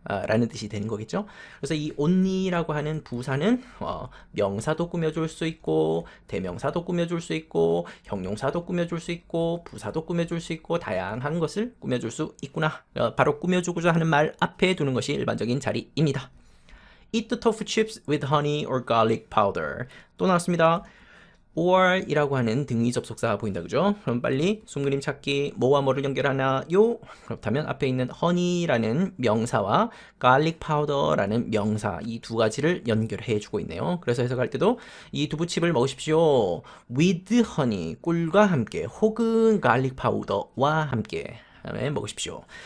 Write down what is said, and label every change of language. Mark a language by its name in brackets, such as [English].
[Korean] 라는 뜻이 되는 거겠죠. 그래서 이 only라고 하는 부사는 명사도 꾸며줄 수 있고 대명사도 꾸며줄 수 있고 형용사도 꾸며줄 수 있고 부사도 꾸며줄 수 있고 다양한 것을 꾸며줄 수 있구나. 바로 꾸며주고자 하는 말 앞에 두는 것이 일반적인 자리입니다. [English] Eat the tofu chips with honey or garlic powder. [Korean] 또 나왔습니다. or 이라고 하는 등위 접속사 보인다 그죠? 그럼 빨리 숨그림 찾기 뭐와 뭐를 연결하나요? 그렇다면 앞에 있는 honey라는 명사와 garlic powder라는 명사 이 두 가지를 연결해 주고 있네요. 그래서 해석할 때도 이 두부칩을 먹으십시오. with honey 꿀과 함께 혹은 garlic powder와 함께 먹으십시오.